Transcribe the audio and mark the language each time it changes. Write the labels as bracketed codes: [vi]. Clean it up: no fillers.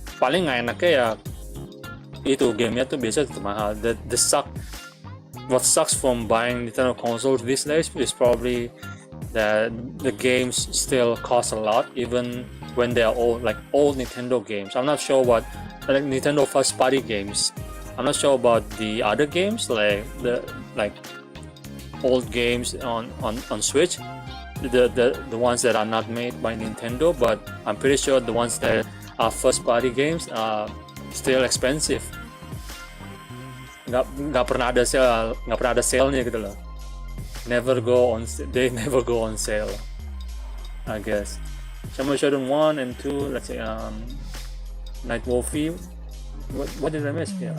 [id] Paling nggak enaknya ya itu gamenya tuh biasa tetap mahal. [en] What sucks from buying Nintendo consoles these days is probably that the games still cost a lot, even when they are old, like old Nintendo games. I'm not sure what, like Nintendo first party games. I'm not sure about the other games, like old games on Switch, the ones that are not made by Nintendo, but I'm pretty sure the ones that are first party games are still expensive. [id] nggak pernah ada sale-nya gitu loh. [en] They never go on sale, I guess. Samurai Shodown 1 and 2, let's say Night Wolfie. What did I miss?